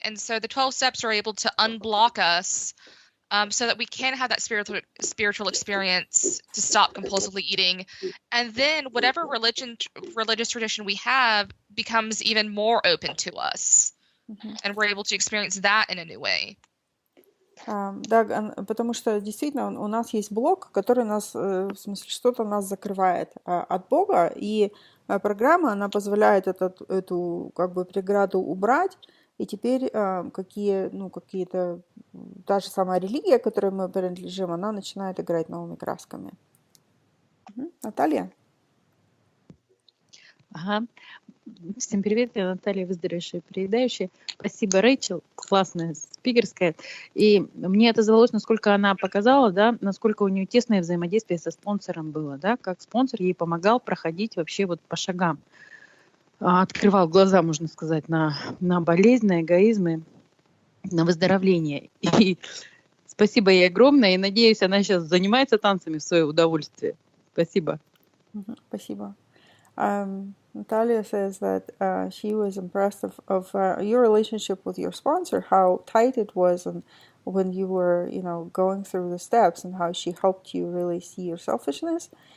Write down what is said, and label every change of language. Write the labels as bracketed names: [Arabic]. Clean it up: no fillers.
[English] And so the 12 steps are able to unblock us so that we can have that spiritual experience to stop compulsively eating. And then whatever religious tradition we have becomes even more open to us. And we're able to experience that in a new way. [Russian] Да, потому что действительно у нас есть блок, который нас, в смысле, что-то нас закрывает от Бога, и программа, она позволяет эту как бы преграду убрать, и теперь какие-то, та же самая религия, к которой мы принадлежим, она начинает играть новыми красками. Наталья? Ага. Всем привет, я Наталья, выздоровевшая переедающая. Спасибо, Рэйчел, классная спикерская. И мне отозвалось, насколько она показала, да, насколько у нее тесное взаимодействие со спонсором было, да, как спонсор ей помогал проходить вообще вот по шагам. Открывал глаза, можно сказать, на болезнь, на эгоизмы, на выздоровление. И спасибо ей огромное, и надеюсь, она сейчас занимается танцами в свое удовольствие. Спасибо. Спасибо. [English] Natalia says that she was impressed of your relationship with your sponsor, how tight it was, and when you were, going through the steps, and how she helped you really see your selfishness.